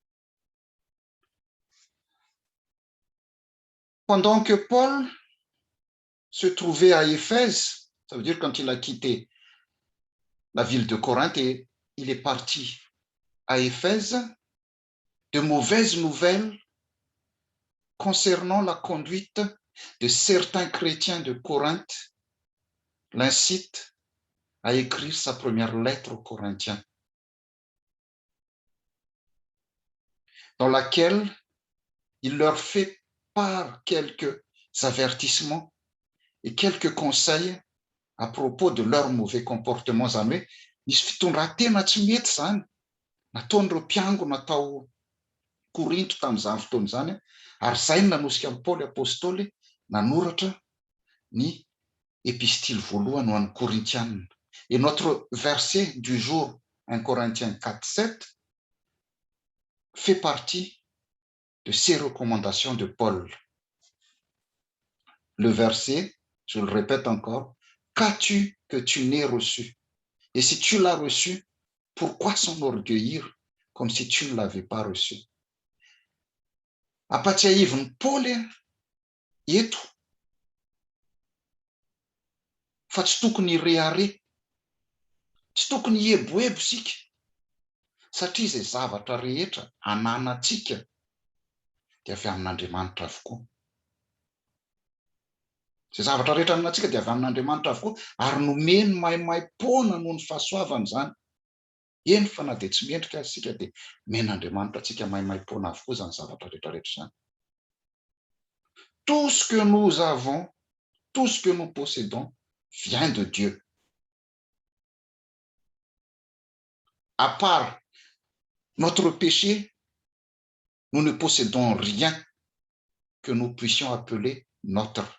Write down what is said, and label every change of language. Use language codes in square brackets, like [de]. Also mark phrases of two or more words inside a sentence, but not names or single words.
[fr] Pendant que Paul se trouvait à Éphèse, ça veut dire quand il a quitté la ville de Corinthe et il est parti à Éphèse, de mauvaises nouvelles concernant la conduite de certains chrétiens de Corinthe l'incitent à écrire sa première lettre aux Corinthiens, dans laquelle il leur fait part quelques avertissements et quelques conseils à propos de leurs mauvais comportements [mg] zany hoe misy fitondran-tena tsy mety zany nataon'ireo mpiango natao Korinto tamin'izany fotoana zany, ary izay no nanosika amin'ny Paoly apôstôly nanoratra ny épistile voalohany ho an'ny Korintianina. [fr] Et notre verset du jour, 1 Corinthiens 4, 7, fait partie de ces recommandations de Paul. Le verset, je le répète encore, qu'as-tu que tu n'aies reçu? Et si tu l'as reçu, pourquoi s'enorgueillir comme si tu ne l'avais pas reçu? [mg] Apatsiahiviny Paoly eto fa tsy tokony rehare, tsy tokony hieboebo sika, satria izay zavatra rehetra ananantsika dia avy amin'Andriamanitra avokoa. Izay zavatra rehetra ananantsika dia avy amin'Andriamanitra avokoa, ary nomeny maimai-poana noho ny fahasoavana izany. Eny fa na dia tsy mendrika azy sika dia men'Andriamanitra antsika maimai-poana avokoa izany zavatra rehetrarehetra izany. [fr] Tout ce que nous avons, tout ce que nous possédons vient de Dieu. À part notre péché, nous ne possédons rien que nous puissions appeler notre.